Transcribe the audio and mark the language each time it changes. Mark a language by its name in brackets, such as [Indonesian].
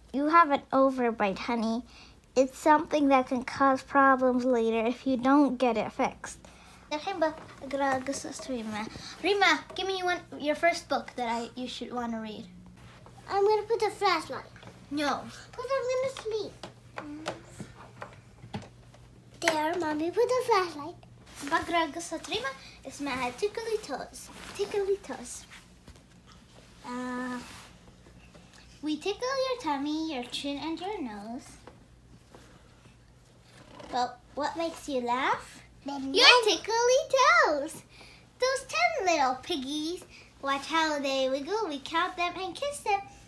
[English] You have an overbite, honey. It's something that can cause problems later if you don't get it fixed. [Arabic] الحين بقرأ قصة ريما. [English] Rima, give me your first book that you should want to read. I'm going to put a flashlight. No. Because I'm going to sleep. There, Mommy, put a flashlight. [Arabic] بقرأ قصة ريما اسمها Tickly Toes. [English] Tickly Toes. We tickle your tummy, your chin, and your nose. But what makes you laugh? Your tickly toes. Those 10 little piggies Watch how they wiggle. We count them and kiss them.